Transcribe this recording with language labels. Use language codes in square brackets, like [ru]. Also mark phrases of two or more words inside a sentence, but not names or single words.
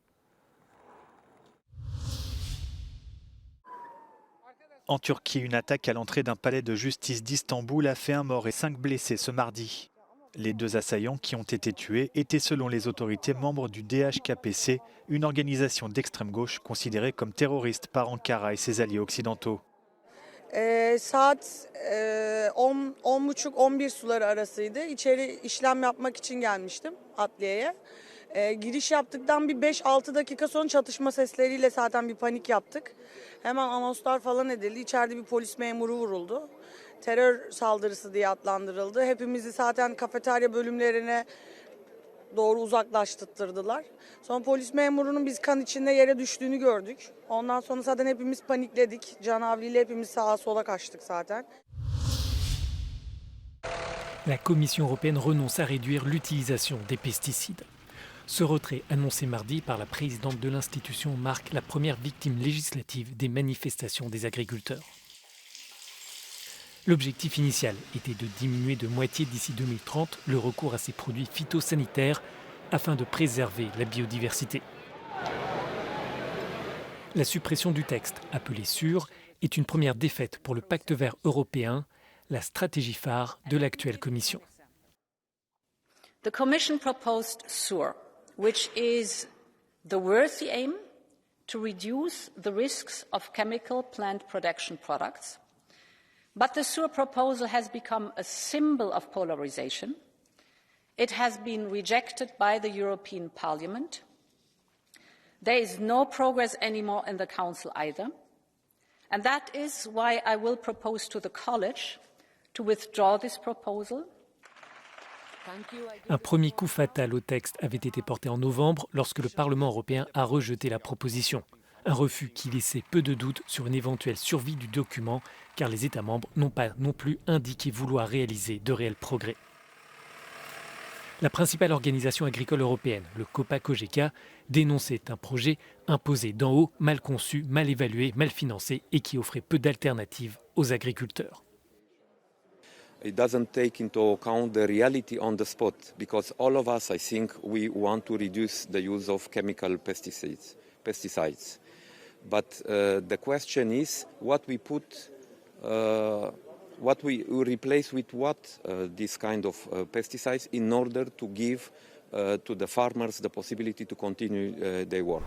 [fr] En Turquie, une attaque à l'entrée d'un palais de justice d'Istanbul a fait un mort et 5 blessés ce mardi. Les 2 assaillants qui ont été tués étaient selon les autorités membres du DHKPC, une organisation d'extrême gauche considérée comme terroriste par Ankara et ses alliés occidentaux. [tr] Saat 10.30-11 suları arasıydı. İçeri işlem yapmak için gelmiştim adliyeye. Giriş yaptıktan bir 5-6 dakika sonra çatışma sesleriyle zaten bir panik yaptık. Hemen anonslar falan edildi. İçeride bir polis memuru vuruldu. Terör saldırısı diye adlandırıldı. Hepimizi zaten kafeterya bölümlerine doğru uzaklaştırdılar. Sonra polis memurunun biz kan içinde yere düştüğünü gördük. Ondan sonra zaten hepimiz panikledik. Canavliyle hepimiz sağa sola kaçtık zaten. [fr] La Commission européenne renonce à réduire l'utilisation des pesticides. Ce retrait annoncé mardi par la présidente de l'institution marque la première victime législative des manifestations des agriculteurs. L'objectif initial était de diminuer de moitié d'ici 2030 le recours à ces produits phytosanitaires afin de préserver la biodiversité. La suppression du texte, appelé SURE, est une première défaite pour le Pacte vert européen, la stratégie phare de l'actuelle Commission. [en] The Commission proposed SURE, which is the worthy aim to reduce the risks of chemical plant production products. But the SURE proposal has become a symbol of polarization. It has been rejected by the European Parliament. There is no progress anymore in the Council either. And that is why I will propose to the College to withdraw this proposal. [fr] Un premier coup fatal au texte avait été porté en novembre lorsque le Parlement européen a rejeté la proposition. Un refus qui laissait peu de doutes sur une éventuelle survie du document, car les États membres n'ont pas non plus indiqué vouloir réaliser de réels progrès. La principale organisation agricole européenne, le COPA-COGECA, dénonçait un projet imposé d'en haut, mal conçu, mal évalué, mal financé et qui offrait peu d'alternatives aux agriculteurs. [en] It doesn't take into account the reality on the spot, because all of us, I think, we want to reduce the use of chemical pesticides. But the question is what we put, what we replace with what this kind of pesticides in order to give to the farmers the possibility to continue their work.